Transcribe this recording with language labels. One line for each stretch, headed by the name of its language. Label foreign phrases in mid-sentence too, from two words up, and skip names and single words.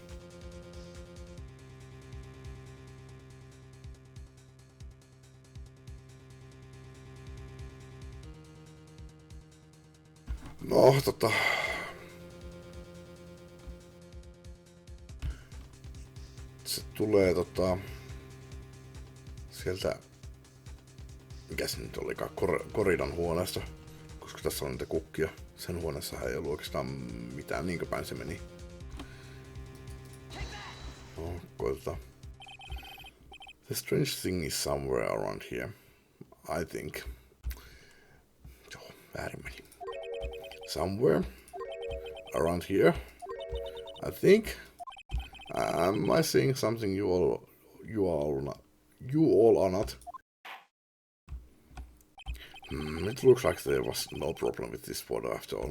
Finnish: No, se tulee sieltä, mikä se nyt olikaan, Koridan huoneesta, koska tässä on niitä kukkia. Sen huoneessahan ei ollut oikeastaan mitään, niinkö päin se meni. No, koitetaan.
English: The strange thing is somewhere around here, I think.
Finnish: Joo, väärin meni.
English: Somewhere around here, I think. Am I seeing something you all are not? It looks like there was no problem with this photo after all.